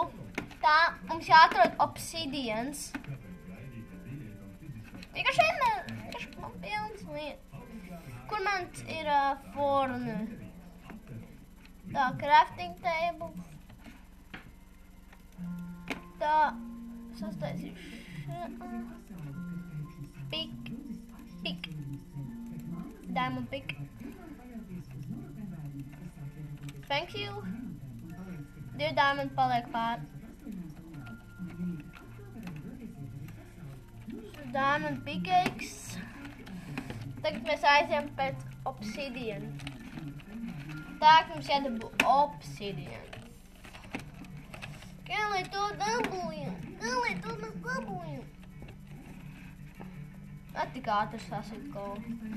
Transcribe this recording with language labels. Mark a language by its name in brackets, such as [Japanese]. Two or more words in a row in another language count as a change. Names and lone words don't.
[Latvian] Tā mums jāatrod obsidians. Vienkārši man pilns lieta. Kur man ir forne? Tā, [English] crafting table. [Latvian] Tā, sastaisīšu. [English] Pick. Diamond pick. Thank you. [Latvian] 2 diamond paliek pār. [English] Diamond pickaxe. [Latvian] Tagad mēs aizjām pēc obsidian. Tagad mums jādabū obsidian. Kā lai to dabūjam? Tik ātri sasit kaut.